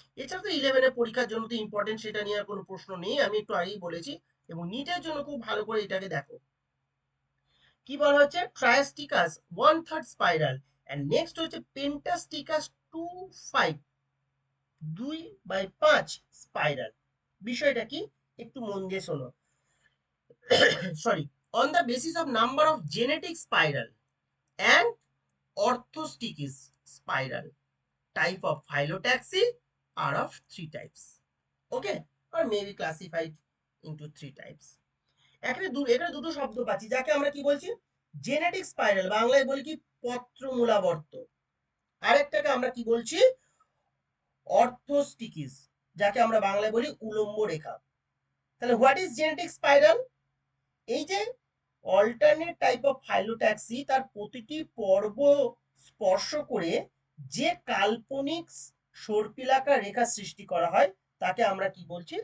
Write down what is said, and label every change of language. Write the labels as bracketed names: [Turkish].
[Bangla] এছাড়া তো 11 পরীক্ষার জন্য তো ইম্পর্টেন্ট, সেটা নিয়ে আর কোনো প্রশ্ন নেই, আমি একটু আগেই বলেছি। এবং নিটের জন্য খুব ভালো করে এটাকে দেখো। কি বলা হচ্ছে? ট্রায়াস্টিকাস 1/3 স্পাইরাল। এন্ড নেক্সট হচ্ছে পেন্টাস্টিকাস 2/5, 2/5 স্পাইরাল। বিষয়টা কি? একটু মন দিয়ে শোনো। Sorry. [English] On the basis of number of genetic spiral and orthostichis spiral, type of phyllotaxy are of 3 types. Okay, or may be classified into 3 types. [Bangla] এখানে দুটো শব্দ পাচ্ছি, যাকে আমরা কি বলছি? জেনেটিক স্পাইরাল, বাংলায় বলি কি পত্রমূলাবর্ত। আরেকটাকে আমরা কি বলছি? অর্থোস্টিকিস, যাকে আমরা বাংলায় বলি উলম্ব রেখা। তাহলে [English] What is genetic spiral? [Bangla] এই যে অল্টারনেট টাইপ অফ ফাইলোট্যাক্সি, তার প্রতিটি পর্ব স্পর্শ করে যে কাল্পনিক সর্পিলাকার রেখা সৃষ্টি করা হয়, তাকে আমরা কি বলছি?